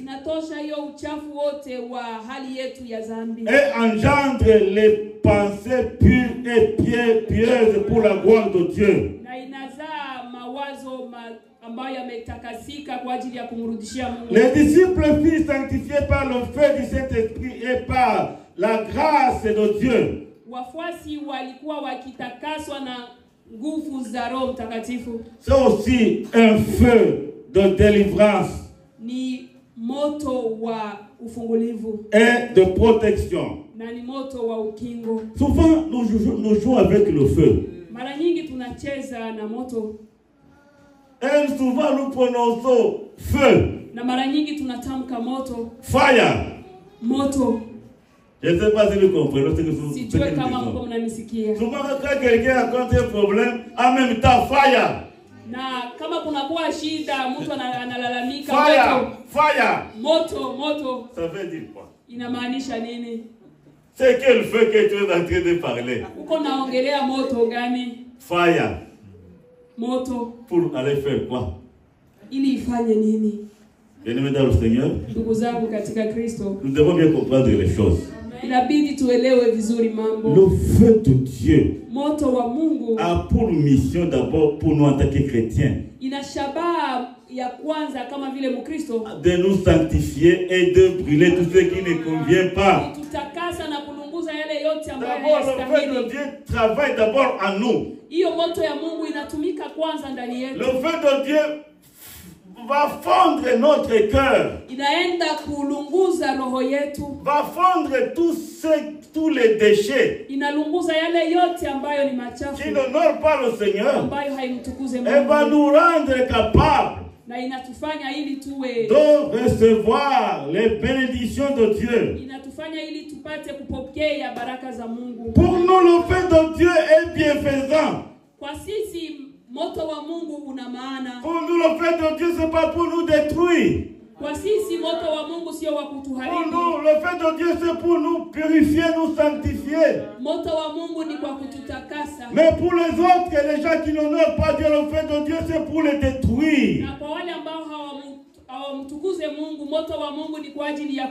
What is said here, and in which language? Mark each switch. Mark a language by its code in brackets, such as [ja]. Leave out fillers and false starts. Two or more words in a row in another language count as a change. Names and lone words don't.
[sw] inatosha hiyo uchafu wote wa hali yetu ya dhambi. [fr] et engendre les pensées pures et pieuses pour la gloire de Dieu. [sw] Na inazaa mawazo ambayo yametakasika kwa ajili ya kumrudishia Mungu. [fr] Les disciples furent sanctifiés par le feu du Saint-Esprit et par la grâce de Dieu. [sw] Wafuasi walikuwa wakitakaswa na nguvu za Roho Mtakatifu. [fr] C'est aussi un feu de délivrance [sw] Ni moto wa ufungulivu [fr] et de protection. [sw] na ni moto wa ukingo. [fr] Souvent, nous jouons avec le feu. [sw] Mara nyingi tunacheza na moto. [fr] Et souvent, nous prononçons feu, [sw] Na mara nyingi tunatamka moto. [en] fire. [sw] Moto. [fr] Je ne sais pas si vous comprenez ce que nous [sw] Sijue kama mko [fr] disons. [sw] mnanisikia. [fr] Souvent, quand quelqu'un raconte un problème, en même temps, [en] fire. [sw] Na kama kunakuwa shida, mtu analalamika [en] Fire, fire. [sw] moto. [fr] Ça veut dire quoi? [sw] Inamaanisha nini? [fr] C'est quel feu que tu es en train de parler? [sw] Uko naongelea moto gani? [en] Fire. [sw] Moto [fr] Pour aller faire quoi? [sw] ili ifanye nini? [fr] Bien-aimés dans le Seigneur, [sw] Ndugu zangu katika Kristo, [fr] nous devons bien comprendre les choses. [sw] inabidi tuelewe vizuri mambo. [fr] Le feu de Dieu [sw] Moto wa Mungu [fr] a pour mission d'abord pour nous en tant que chrétiens [sw] ina shabaha ya kwanza kama vile Mkristo [fr] de nous sanctifier et de brûler tout ce qui ne convient pas. [sw] tutakasa na kulunguza yale yote ambayo [fr] D'abord, le feu de [sw] hayastahili. [fr] Dieu travaille d'abord en nous. [sw] Hiyo moto ya Mungu inatumika kwanza ndani [fr] Le [sw] yetu. [fr] feu de Dieu va fondre notre cœur, [sw] Inaenda kulunguza roho yetu. [fr] va fondre tous les déchets [sw] Inalunguza yale yote ambayo ni [fr] qui [sw] machafu, [fr] n'honorent pas le Seigneur [sw] ambayo haimtukuze [fr] et va [sw] Mungu. [fr] nous rendre capables [sw] na inatufanya ili tuwe [fr] de recevoir les bénédictions de Dieu. [sw] inatufanya ili tupate kupokea baraka za Mungu. [fr] Pour nous, le feu de Dieu est bienfaisant. [sw] Kwa sisi moto wa Mungu una maana. [fr] Pour nous, le feu de Dieu, c'est pas pour nous détruire. [sw] Kwa sisi moto wa Mungu sio wa [fr] Pour [sw] kutuharibu. [fr] nous, le feu de Dieu, c'est pour nous purifier, nous sanctifier. [sw] Moto wa Mungu ni kwa kututakasa. [fr] Mais pour les autres, les gens qui n'honorent pas Dieu, le feu de Dieu, c'est pour les détruire. [sw] Na kwa wale ambao hawamtukuze Mungu, moto wa Mungu ni kwa ajili ya